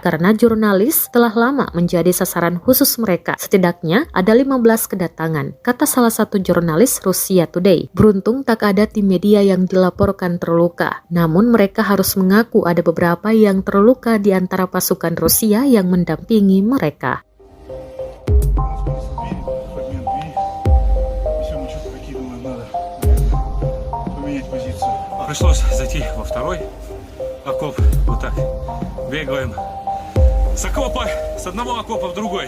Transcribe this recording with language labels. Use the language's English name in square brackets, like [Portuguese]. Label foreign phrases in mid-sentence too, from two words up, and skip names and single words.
[Indonesian] Karena jurnalis telah lama menjadi sasaran khusus mereka. Setidaknya ada 15 kedatangan, kata salah satu jurnalis Rusia Today. Beruntung tak ada tim media yang dilaporkan terluka. Namun mereka harus mengaku ada beberapa yang terluka di antara pasukan Rusia yang mendampingi mereka. [Russian] Пришлось зайти во второй окоп. Вот так бегаем с окопа, с одного окопа в другой.